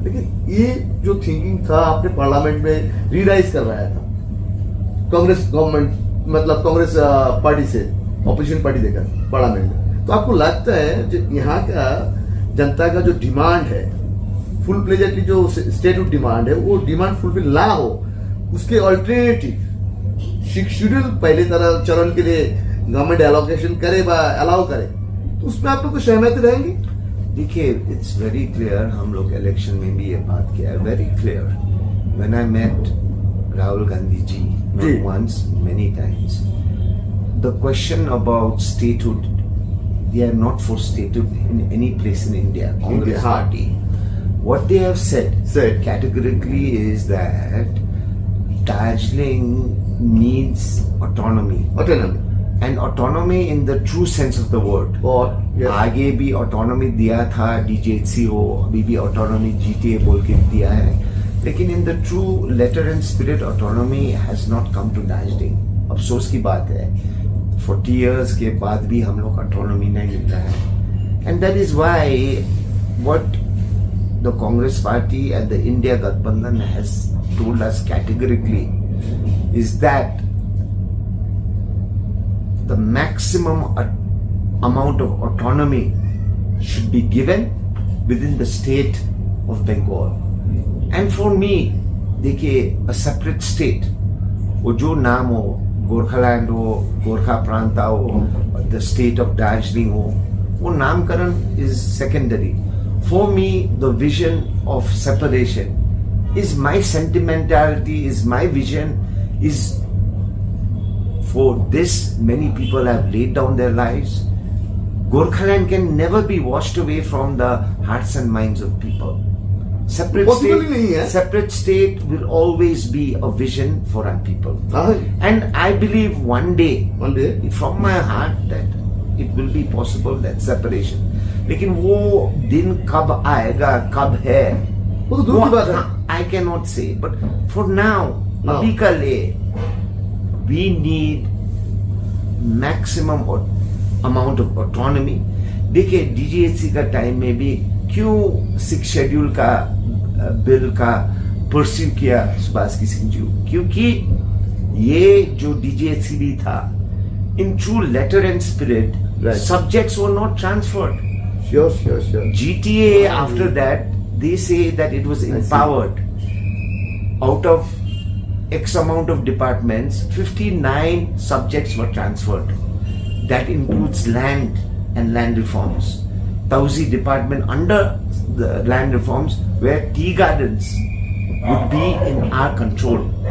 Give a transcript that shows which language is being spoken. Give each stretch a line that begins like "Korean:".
Hindi: लेकिन ये जो थिंकिंग था आपने पार्लियामेंट में रीराइज कर रहा था कांग्रेस गवर्नमेंट, मतलब कांग्रेस पार्टी से ऑपोजिशन पार्टी देकर पार्लियामेंट में, तो आपको लगता है जो यहाँ का जनता का जो डिमांड है, फुल प्लेजेटली जो स्टेट डिमांड है, वो डिमांड फुलफिल ना हो, उसके ऑल्टरनेटिव सिक्स शेड्यूल पहले तरह चरण के लिए गवर्नमेंट एलोकेशन करे व अलाउ करे, तो उसमें आप लोग को सहमति रहेंगे? देखिए,
English: it's very clear,
Hindi: हम लोग इलेक्शन में भी ये बात किया है,
English: Very clear. When I met Rahul Gandhi ji, not once, many times, the question about statehood, they are not for statehood in any place in India, Congress party. What they have said categorically is that Darjeeling needs autonomy. And autonomy in the true sense of the word.
Hindi: आगे भी autonomy दिया था, DJC हो, अभी भी autonomy GTA बोल के दिया है, लेकिन
English: in the true letter and spirit autonomy has not come to Darjeeling.
Hindi: अफसोस की बात है, 40 years के बाद भी हम लोग autonomy नहीं मिल रहा है.
English: And that is why what the Congress party and the India Gathbandhan has told us categorically is that the maximum amount of autonomy should be given within the state of Bengal. And for me,
Hindi: देखिए,
English: a separate state,
Hindi: वो जो नाम हो, गोरखालैंड हो, गोरखा प्रांता हो,
English: the state of Darjeeling
Hindi: हो, वो नामकरण
English: is secondary. For me, the vision of separation is my sentimentality, is my vision, is for this many people have laid down their lives. Gorkhaland can never be washed away from the hearts and minds of people. Separate state will always be a vision for our people. And I believe one day, from my heart, that it will be possible, that separation.
Hindi: लेकिन वो दिन कब आएगा, कब है, वो तो दूर की बात है.
English: I cannot say. But for now,
Hindi: अभी का लिए,
English: we need maximum amount of autonomy.
Hindi: देखिए DGHC का टाइम में भी क्यों 6 शेड्यूल का बिल का परस्यू किया सुभाष किशन जी, क्योंकि ये जो DGHC भी था,
English: in true letter and spirit, subjects were not transferred. Sure. GTA after that, they say that it was empowered. Out of X amount of departments, 59 subjects were transferred. That includes land and land reforms. Tausi department under the land reforms, where tea gardens would be in our control.